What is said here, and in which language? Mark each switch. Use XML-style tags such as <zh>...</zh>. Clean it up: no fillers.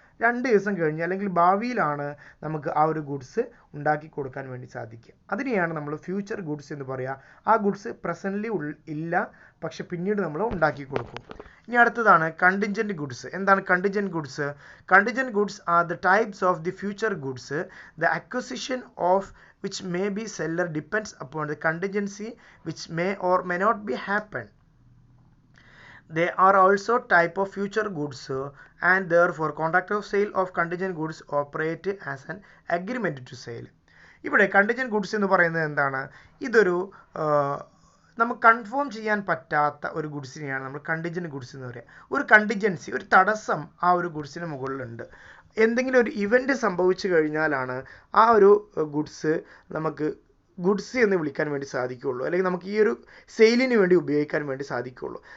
<ml>2 ദിവസം കഴിഞ്ഞ് അല്ലെങ്കിൽ ഭാവിയിലാണ് നമുക്ക് ആ ഒരു ഗുഡ്സ് ഉണ്ടാക്കി കൊടുക്കാൻ വേണ്ടി സാധിക്കുക. അതിനെയാണ് നമ്മൾ ഫ്യൂച്ചർ ഗുഡ്സ് എന്ന് പറയുക. ആ ഗുഡ്സ് പ്രസൻ്റ്ലി ഇല്ല, പക്ഷെ പിന്നീട് നമ്മൾ ഉണ്ടാക്കി കൊടുക്കും. ഇനി അടുത്തതാണ്</ml> <en>Contingent goods. എന്താണ് contingent goods? Contingent goods are the types of the future goods. The acquisition of which may be seller depends upon the contingency which may or may not be happen. They are also type of future goods and therefore contract of sale of contingent goods operate as an agreement to sale.</en> <ml>ഇവിടെ contingent goods എന്ന് പറയുന്നത് എന്താണ്? ഇതൊരു നമുക്ക് confirm ചെയ്യാൻ പറ്റാത്ത ഒരു ഗുഡ്സിനെയാണ് നമ്മൾ കണ്ടിജന്റ് ഗുഡ്സ് എന്ന് പറയുക. ഒരു കണ്ടിജൻസി, ഒരു തടസ്സം ആ ഒരു ഗുഡ്സിന് മുകളിലുണ്ട്. എന്തെങ്കിലും ഒരു ഇവന്റ് സംഭവിച്ചു കഴിഞ്ഞാലാണ് ആ ഒരു ഗുഡ്സ് നമുക്ക് ഗുഡ്സ് എന്ന് വിളിക്കാൻ വേണ്ടി സാധിക്കുകയുള്ളൂ, അല്ലെങ്കിൽ നമുക്ക് ഈ ഒരു സെയിലിന് വേണ്ടി ഉപയോഗിക്കാൻ വേണ്ടി സാധിക്കുകയുള്ളൂ.</ml>